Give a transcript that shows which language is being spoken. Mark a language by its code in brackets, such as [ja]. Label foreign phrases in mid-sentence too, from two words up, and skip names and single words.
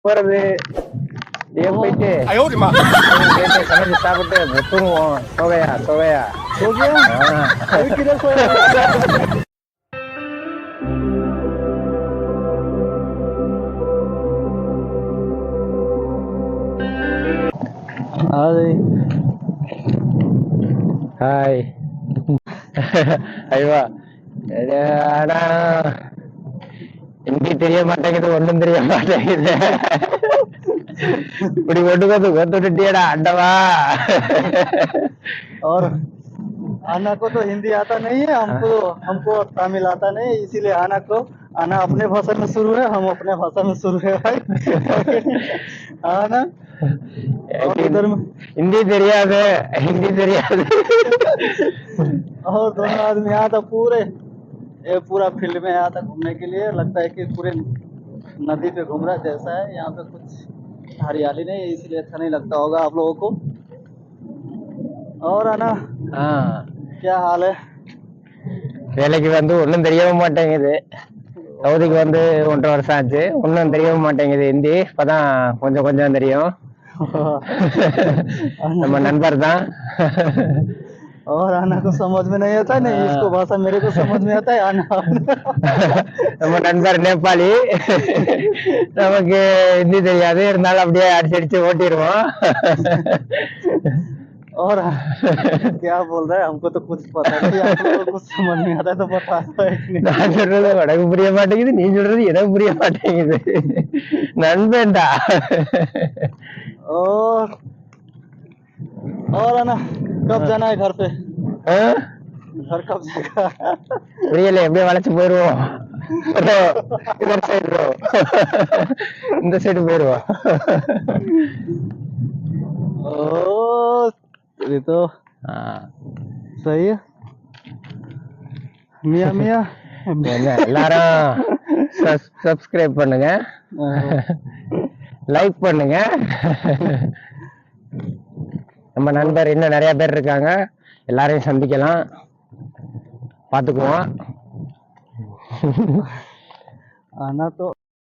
[ta] போறது போயிட்டு சமைச்சு சாப்பிட்டு தூங்குவோம். சோகையா சோகையா [hi] हो गया अभी किधर सोया [ta] ஹாய் ஐவா ஆனா இங்கே தெரிய மாட்டேங்குது, ஒண்ணும் தெரிய மாட்டேங்குது. இப்படி கொண்டுட்டியடா அண்டவா. [hi] और आना को तो हिंदी आता नहीं है, हमको तमिल आता नहीं, इसीलिए आना अपने भाषा में शुरू है, हम अपने भाषा में शुरू है भाई। आना उधर में [ta] हिंदी தெரியாது, हिंदी தெரியாது। [hi] और दोनों आदमी यहाँ था पूरा फील्ड में आया था घूमने के लिए। लगता है कि पूरे नदी पे घूम रहा जैसा है। यहाँ पे कुछ हरियाली नहीं है, इसलिए अच्छा नहीं लगता होगा आप लोगों को। और आना क्या हाल है? [ta] வேலைக்கு வந்து ஒன்றும் தெரியவே மாட்டேங்குது. சவுதிக்கு வந்து 1.5 வருஷம் ஆச்சு, ஒன்றும் தெரியவே மாட்டேங்குது. ஹிந்தி இப்பதான் கொஞ்சம் கொஞ்சம் தெரியும். நம்ம நண்பர் தான்। [hi] और आना को समझ में नहीं आता, नहीं इसको भाषा मेरे को समझ में आता है। आना [ta] நம்ம நண்பர் நேபாளி, நமக்கு ஹிந்தி தெரியாது, இருந்தாலும் அப்படியே அடிச்சு ஓட்டிடுவோம்। [hi] और क्या बोल रहा है? हमको तो कुछ पता नहीं, आपको कुछ समझ में आता है तो बता दो। [ta] நான் சொல்றது உனக்கு புரிய மாட்டேங்குது, நீ சொல்றது எனக்கு புரிய மாட்டேங்குது। நண்பன்டா। [hi] और आना कब जाना है घर पे? घर कब जाएगा? [ta] புரியல, எப்படியே வளைச்சு போயிருவோம்। இந்த சைடு போயிருவோம்। [hi] ये तो सही है। मियाँ मियाँ [ta] எல்லாரும் சப்ஸ்கிரைப் பண்ணுங்க, லைக் பண்ணுங்க। நம்ம நண்பர் இன்னும் நிறைய பேர் இருக்காங்க, எல்லாரையும் சந்திக்கலாம், பாத்துக்குவோம்। [hi] आना तो